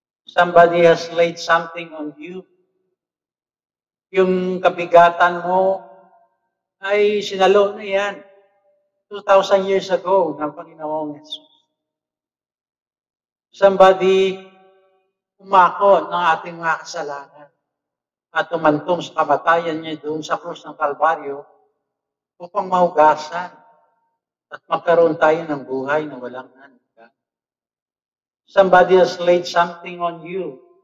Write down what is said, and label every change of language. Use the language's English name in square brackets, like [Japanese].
[English] Somebody has laid something on you. [Filipino] Yung kabigatan mo ay sinalo na yan 2,000 years ago ng Panginoong Yesus. Somebody umako ng ating mga kasalanan at tumantong sa kamatayan niya doon sa krus ng Kalbaryo upang mahugasan at magkaroon tayo ng buhay na walang hanggan. [English] Somebody has laid something on you.